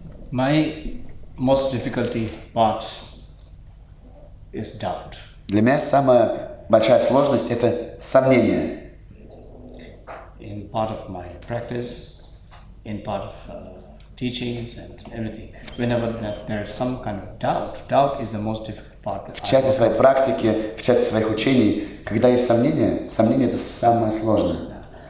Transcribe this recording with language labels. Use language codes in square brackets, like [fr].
[en] My most difficulty part is doubt. [ru] Для меня самая большая сложность – это сомнение. [en] In part of my practice, in part of teachings and everything, whenever there is some kind of doubt is the most difficult part. [ru] В части своей практики, в части своих учений, когда есть сомнение, сомнение – это самое сложное.